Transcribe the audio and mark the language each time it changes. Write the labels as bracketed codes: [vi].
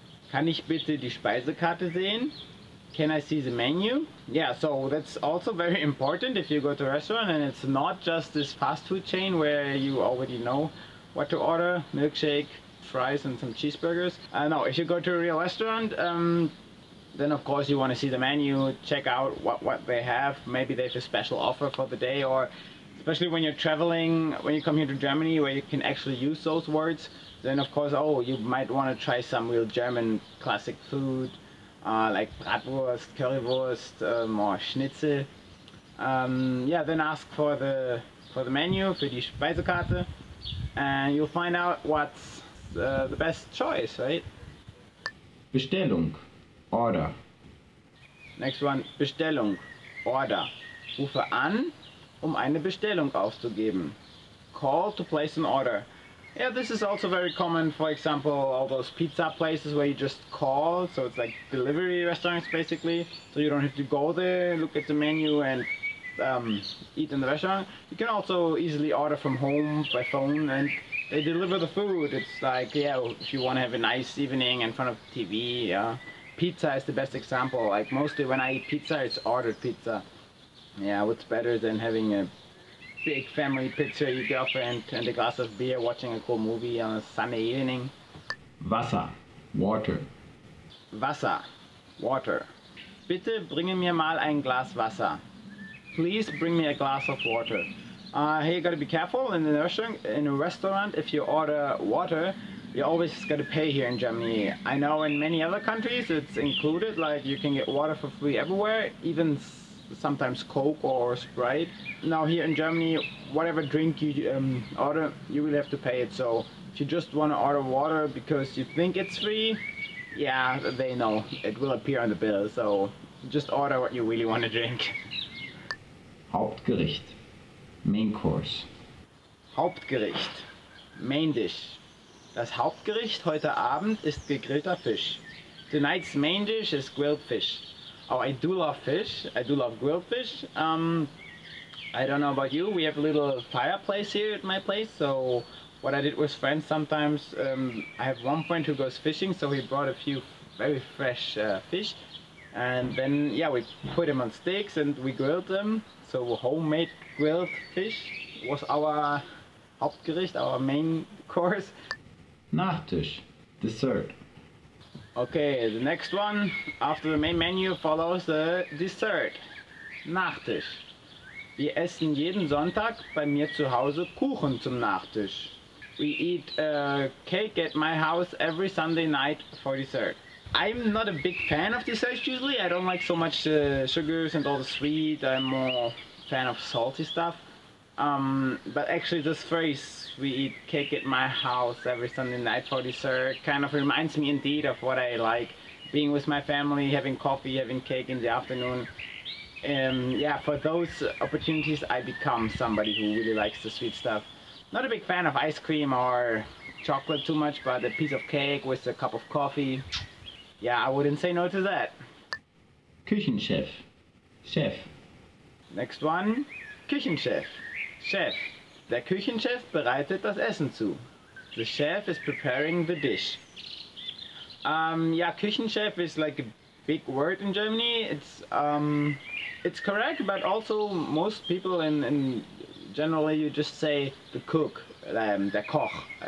[de] Kann ich bitte die Speisekarte sehen? [en] Can I see the menu? Yeah, so that's also very important if you go to a restaurant and it's not just this fast food chain where you already know what to order, milkshake, fries and some cheeseburgers. No, if you go to a real restaurant, then of course you want to see the menu, check out what they have. Maybe they have a special offer for the day, or especially when you're traveling, when you come here to Germany where you can actually use those words, then of course, oh, you might want to try some real German classic food. Like Bratwurst, Currywurst, or Schnitzel. Yeah, then ask for the menu, [de] für die Speisekarte, [en] and you'll find out what's the best choice, right? Bestellung, order. Next one, Bestellung, order. [de] Rufe an, eine Bestellung aufzugeben. [en] Call to place an order. Yeah, this is also very common, for example, all those pizza places where you just call, so it's like delivery restaurants basically, so you don't have to go there, look at the menu and eat in the restaurant. You can also easily order from home by phone, and They deliver the food. It's like, yeah, if you want to have a nice evening in front of the TV, yeah. Pizza is the best example. Like mostly when I eat pizza, it's ordered pizza. Yeah, what's better than having a big family picture, your girlfriend and a glass of beer watching a cool movie on a Sunday evening? Wasser, water. Wasser, water. [de] Bitte bringe mir mal ein Glas Wasser. [en] Please bring me a glass of water. Hey, you gotta be careful in a restaurant. If you order water, you always gotta pay here in Germany. I know in many other countries it's included, like you can get water for free everywhere, even sometimes Coke or Sprite. Now here in Germany, whatever drink you order, you will have to pay it. So if you just want to order water because you think it's free, yeah, they know it will appear on the bill. So just order what you really want to drink. Hauptgericht, Main Course. Hauptgericht, Main Dish. [de] Das Hauptgericht heute Abend ist gegrillter Fisch. [en] Tonight's main dish is grilled fish. Oh, I do love fish. I do love grilled fish. I don't know about you. We have a little fireplace here at my place. So what I did with friends sometimes, I have one friend who goes fishing, so he brought a few very fresh fish. And then, yeah, we put them on sticks and we grilled them. So homemade grilled fish was our Hauptgericht, our main course. Nachtisch, dessert. Okay, the next one after the main menu follows the dessert. Nachtisch. [de] Wir essen jeden Sonntag bei mir zu Hause Kuchen zum Nachtisch. [en] We eat cake at my house every Sunday night for dessert. I'm not a big fan of desserts usually. I don't like so much sugars and all the sweet. I'm more fan of salty stuff. But actually this phrase, we eat cake at my house every Sunday night for dessert, kind of reminds me indeed of what I like. Being with my family, having coffee, having cake in the afternoon. Yeah, for those opportunities I become somebody who really likes the sweet stuff. Not a big fan of ice cream or chocolate too much, but a piece of cake with a cup of coffee. Yeah, I wouldn't say no to that. Küchenchef, Chef. Next one, Küchenchef, Chef. [de] Der Küchenchef bereitet das Essen zu. [en] The chef is preparing the dish. Yeah, Küchenchef is like a big word in Germany. It's correct, but also most people in generally you just say the cook, der Koch.